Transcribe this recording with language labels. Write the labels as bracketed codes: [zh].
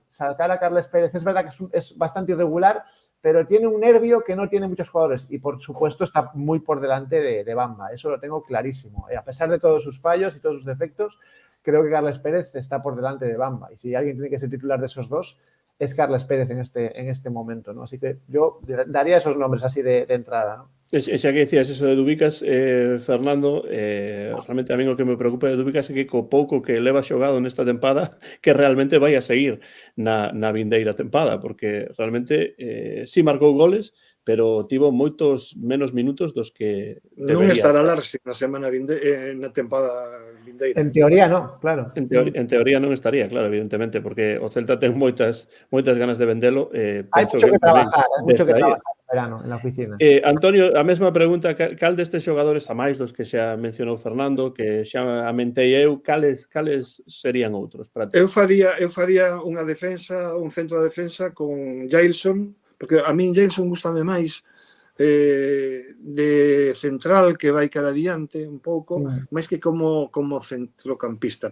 [es] Sacar a Carles Pérez es verdad que es bastante irregular, pero tiene un nervio que no tiene muchos jugadores y, por supuesto, está muy por delante de Bamba. Eso lo tengo clarísimo. A pesar de todos sus fallos y todos sus defectos, creo que Carles Pérez está por delante de Bamba. Y si alguien tiene que ser titular de esos dos, es Carles Pérez en este momento, ¿no? Así que yo daría esos nombres así de entrada, ¿no? [gl] Xa que decías eso de Dubicas, Fernando, realmente a mí o que me preocupa de Dubicas é que co pouco que leva xogado nesta tempada que realmente vai a seguir na vindeira tempada, porque realmente sí marcou goles, pero tivo moitos menos minutos dos que debería. Non estará Larsen na semana na tempada vindeira. [es] En teoría no, claro. [gl] En teoría non estaría, claro, evidentemente, porque o Celta ten moitas ganas de vendelo. [es] Hai mucho que trabajar, verano en la oficina. [gl] Antonio, a mesma pregunta, cal destes xogadores, a máis dos que xa mencionou Fernando, que xa amentei eu, cales serían outros para ti? Eu faría unha defensa, un centro de defensa con Jailson, porque a min Jailson gustame máis de central que vai cara adiante un pouco, máis que como centrocampista.